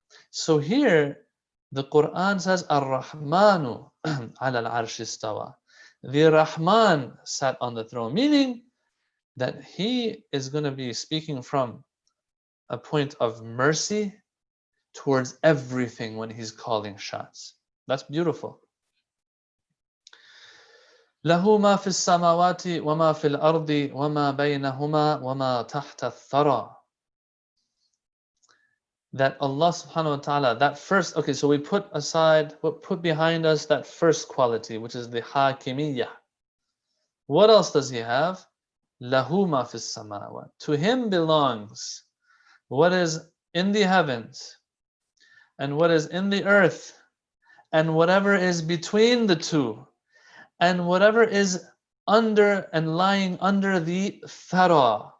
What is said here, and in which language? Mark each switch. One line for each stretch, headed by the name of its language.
English: So here, the Quran says,
Arabic: Ar-Rahmanu ala al-arsh istawa.
English: The Rahman sat on the throne, meaning that he is going to be speaking from a point of mercy towards everything when he's calling shots. That's beautiful.
Arabic: له ما في السماوات وما في الأرض وما بينهما وما تحت الثرى.
English: That Allah subhanahu wa ta'ala, that first, okay, so we put behind us that first quality, which is the hakimiyyah. What else does he have?
Arabic: له ما في السماوات.
English: To him belongs what is in the heavens and what is in the earth and whatever is between the two and whatever is under and lying under the thara.